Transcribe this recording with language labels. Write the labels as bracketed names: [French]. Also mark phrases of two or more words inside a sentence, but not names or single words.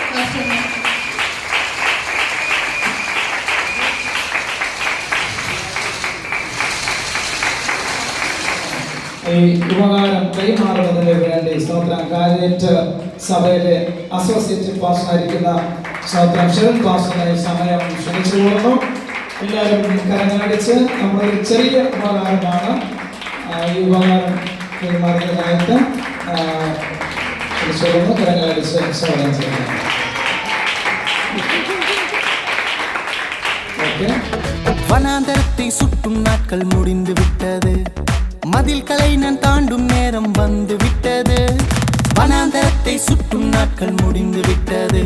[Malayalam] ഈ ഉപകാരം കൈമാറുന്നതിന് വേണ്ടി സ്തോത്രം കാര്യേറ്റ് സഭയിലെ അസോസിയേറ്റ് പാസ്റ്ററായിരിക്കുന്ന സ്തോത്രം ഷെറിൻ പാസ്റ്ററിനെ സമയം ക്ഷണിച്ചു പോകുന്നു. എല്ലാവരും കരങ്ങളടിച്ച് നമ്മളൊരു ചെറിയ ഉപകാരമാണ് ഈ ഉപകാരം കൈമാറുന്നതായിട്ട് ക്ഷണിച്ചു കരങ്ങളടിച്ച് സ്വാഗതം ചെയ്യുന്നു. [Tamil] வனாந்தரத்தை சுட்டும் நாட்கள் முடிந்து விட்டது. மதில்களை நான் தாண்டும் நேரம் வந்து விட்டது. வனாந்தரத்தை சுட்டும் நாட்கள் முடிந்து விட்டது.